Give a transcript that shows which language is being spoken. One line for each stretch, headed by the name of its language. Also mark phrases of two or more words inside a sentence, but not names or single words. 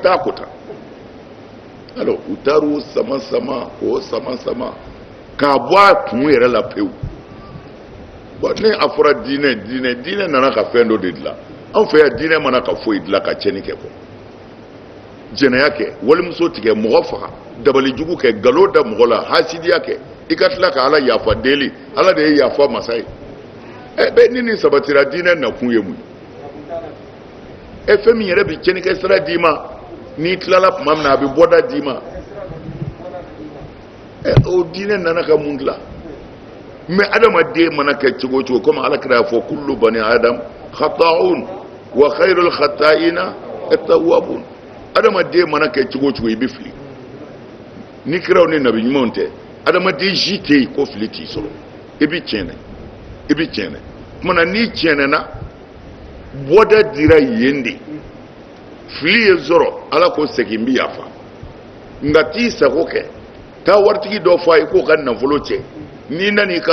Bambara: t'a ko ta alors u taar'u sama sama k'o sama sama k'a bɔ a kun yɛrɛ la pewu bon ni a fɔra diinɛ nana ka fɛn dɔ de dilan anw fɛ yan diinɛ mana ka foyi dilan ka tiɲɛni kɛ kɔ jɛnɛya kɛ walimuso tigɛ mɔgɔ faga dabalijugu kɛ nkalon da mɔgɔ la hasidiya kɛ i ka tila ka ala yafa deli ala de ye yafa masa ye bɛɛ ni nin sabatira diinɛ nakun ye mun ye fɛn min yɛrɛ bi tiɲɛnikɛ sira d'i ma n'i tilala tuma min na a bɛ bɔda d'i ma o diinɛ nana ka mun dilan mais adamaden mana kɛ cogo o cogo comme alakira y'a fɔ
Arabic: كل بني آدم خطاء وخير الخطائين التوابون
Bambara: adamaden mana kɛ cogo o cogo i bɛ fili ni kiraw ni nabi ɲumanw tɛ adamaden si tɛ yen ko fili t'i sɔrɔ i bɛ tiɲɛ tuma na n'i tiɲɛna bɔda dira yen de fili ye sɔrɔ ala ko segin bɛ yafa nka t'i sago kɛ taa waritigi dɔ fɔ a ye k'o ka nafolo cɛ n'i nana i